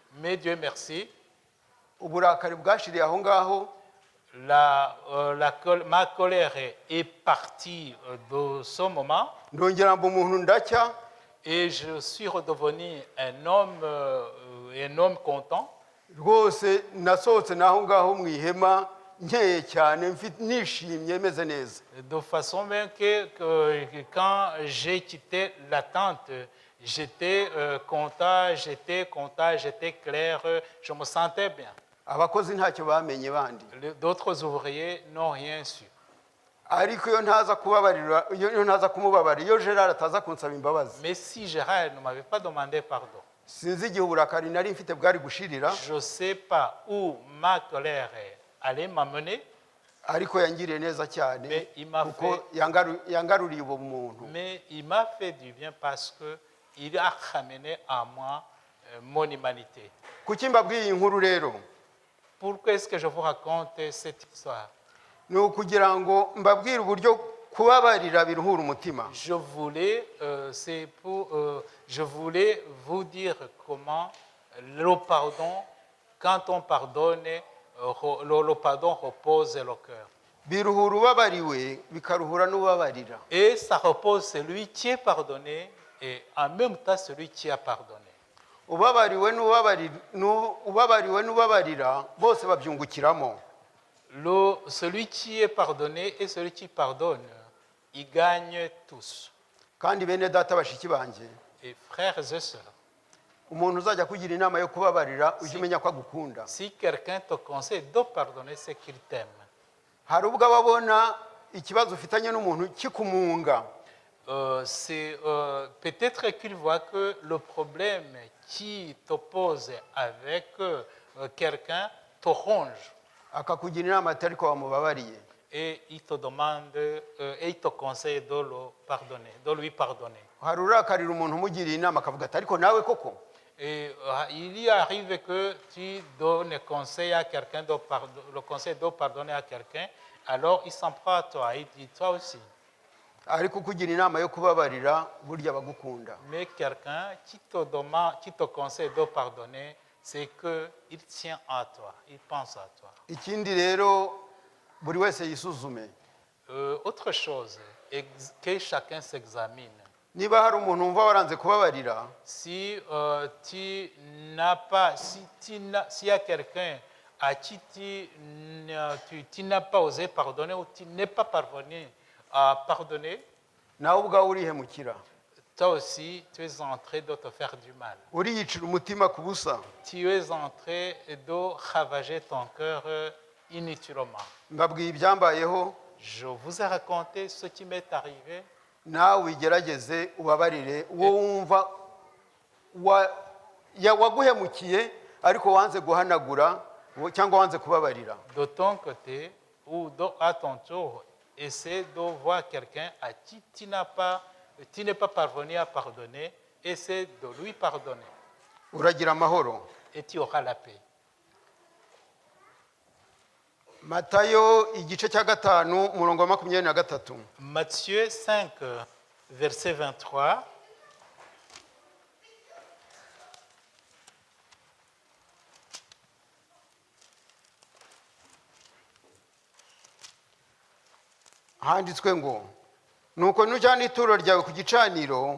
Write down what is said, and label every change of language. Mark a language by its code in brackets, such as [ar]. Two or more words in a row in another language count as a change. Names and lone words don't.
[fr] Mais Dieu merci, [rw] uburakari bwashiriye aho ngaho, [fr] ma colère est partie de ce moment [rw] ndongera mba umuntu ndacya, [fr] et je suis redevenu un homme content. [rw] rwose nasohotse n'aho ngaho mu ihema nkeye cyane, nishimye meze neza. [fr] De façon même que quand j'ai quitté la tente, j'étais content, j'étais clair, je me sentais bien. [rw] Abakozi ntacyo bamenye bandi, [fr] D'autres ouvriers n'ont rien su. [rw] ariko iyo ntaza kubabarira, iyo ntaza kumubabarira, iyo Gerard ataza kunsaba imbabazi, [fr] Mais si Gérard ne m'avait pas demandé pardon, [rw] sinzi igihe uburakari nari mfite bwari gushirira, [fr] je ne sais pas où ma colère allait m'amener, [rw] ariko yangiriye neza cyane [fr] Mais il m'a [rw] kuko yangaruriye ubumuntu. [fr] mais il m'a fait du bien parce qu'il a ramené à moi mon humanité. [rw] Kuki mbabwiye iyi nkuru rero? [fr] Pourquoi est-ce que je vous raconte cette histoire? [rw] Ni ukugira ngo mbabwire uburyo kubabarira biruhura umutima. [fr] Je voulais vous dire comment le pardon, quand on pardonne, le pardon repose le cœur. [rw] Biruhura ubabariwe bikaruhura n'ubabarira. [fr] Et ça repose celui qui est pardonné et en même temps celui qui a pardonné. [rw] Ubabariwe n'ubabarira bose babyungukiramo. [fr] Celui qui est pardonné et celui qui pardonne, ils gagnent tous. [rw] Kandi bene data bashiki banje, [fr] Et frères et sœurs, [rw] umuntu uzajya kugira inama yo kubabarira ujye umenya ko agukunda. [fr] si quelqu'un te conseille de pardonner, c'est qu'il t'aime. [rw] Hari ubwo ababona ikibazo ufitanye n'umuntu kikumunga, [fr] Peut-être qu'il voit que le problème qui t'oppose avec quelqu'un te ronge [rw] akakugira inama ati ariko wamubabariye. [fr] et il te demande et il te conseille de le pardonner, de lui pardonner. [rw] Hari urakarira umuntu umugiriye inama akavuga ati ariko nawe koko. [fr] Et il y arrive que tu donnes conseil à quelqu'un le conseil de pardonner à quelqu'un, alors il s'en prend à toi, il dit toi aussi. [rw] Ariko kugira inama yo kubabarira burya bagukunda. [fr] Mais quelqu'un qui te conseille de pardonner, c'est qu'il tient à toi, il pense à toi. [rw] Ikindi rero buri wese yisuzume. [fr] Autre chose, que chacun s'examine. [rw] Niba hari umuntu wumva waranze kubabarira, [fr] Si s'il y a quelqu'un à qui tu n'as pas osé pardonner ou tu n'es pas parvenu à pardonner, [rw] nawe ubwawe urihemukira. [fr] toi aussi, tu es en train de te faire du mal. [rw] Uriyicira umutima ku busa. [fr] Tu es en train de ravager ton cœur inutilement. [rw] Mbabwiye ibyambayeho, [fr] Je vous ai raconté ce qui m'est arrivé. [rw] nawe wigerageze ubabarire uwo wumva waguhemukiye ariko wanze guhanagura cyangwa wanze kubabarira. [fr] De ton côté ou à ton tour, essaie de voir quelqu'un à qui tu n'es pas parvenu à pardonner, essaie de lui pardonner [rw] Uragira amahoro. [fr] et tu auras la paix. [rw] Matayo igice cya 5 umurongo wa 23. [fr] Matthieu 5, verset 23. [rw] Handitswe ngo nuko nujyana ituro ryawe ku gicaniro